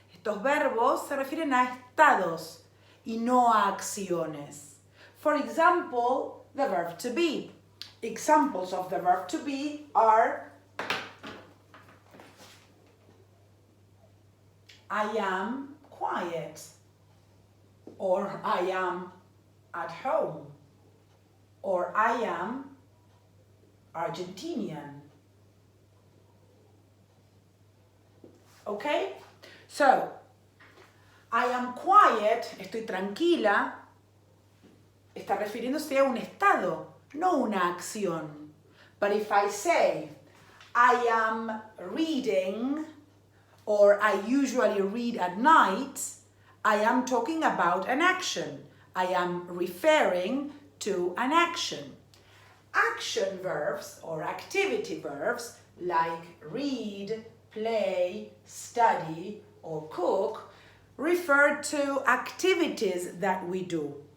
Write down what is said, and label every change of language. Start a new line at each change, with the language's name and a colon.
Spanish: Estos verbos se refieren a estados y no a acciones.
English: For example, the verb to be. Examples of the verb to be are I am quiet, or I am at home, or I am Argentinian. Okay? So, I am quiet,
Spanish: estoy tranquila, está refiriéndose a un estado, no una acción.
English: But if I say, I am reading, or I usually read at night, I am talking about an action. I am referring to an action. Action verbs or activity verbs like read, play, study, or cook refer to activities that we do.